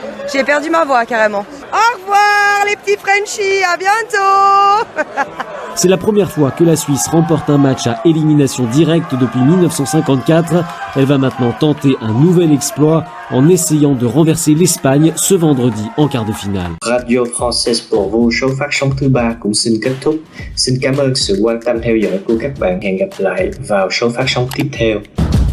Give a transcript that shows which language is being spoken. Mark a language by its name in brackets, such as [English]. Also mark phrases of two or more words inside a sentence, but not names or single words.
[French] J'ai perdu ma voix carrément. Au revoir les petits Frenchies, à bientôt. C'est la première fois que la Suisse remporte un match à élimination directe depuis 1954. Elle va maintenant tenter un nouvel exploit en essayant de renverser l'Espagne ce vendredi en quart de finale. [Vietnamese] Radio Française [French] pour vos [Vietnamese] show phát sóng thứ 3 cũng xin kết thúc. Xin cảm ơn sự quan tâm theo dõi của các bạn. Hẹn gặp lại vào show phát sóng tiếp theo.